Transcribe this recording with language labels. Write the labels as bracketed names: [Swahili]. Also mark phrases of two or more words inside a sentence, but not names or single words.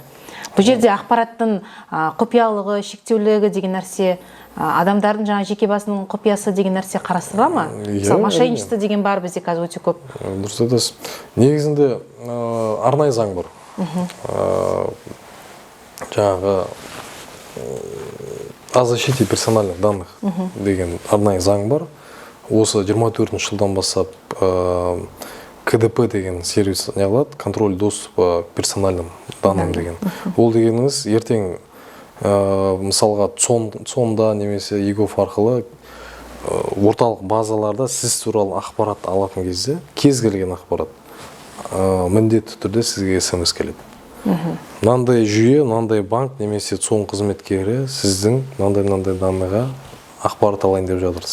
[Kazakh] Бұл жерде ақпараттың құпиялығы, шектеулігі деген нәрсе, адамдардың жаңа жеке басының құпиясы деген нәрсе қарастырыла ма? Мысалы, мошенничество деген бар бізде қазір өте көп. Дұрыс айтасыз. Негізінде арнайы заң бар. Жаңағы [Russian] о защите персональных данных [Kazakh] деген арнайы заң бар. Осы 24 жылдан бастап КДП деген сервис неғылады, [Russian] контроль доступа к персональным данным деген. [Kazakh] Ол дегеніңіз ертең мысалға цонда немесе e-gov арқылы орталық базаларда сіз туралы ақпарат алатын кезде, кез келген ақпарат міндетті түрде сізге SMS келеді. Мынандай жүйе, мынандай банк немесе цон қызметкері сіздің мынандай данныға ақпарат алайын деп жатыр.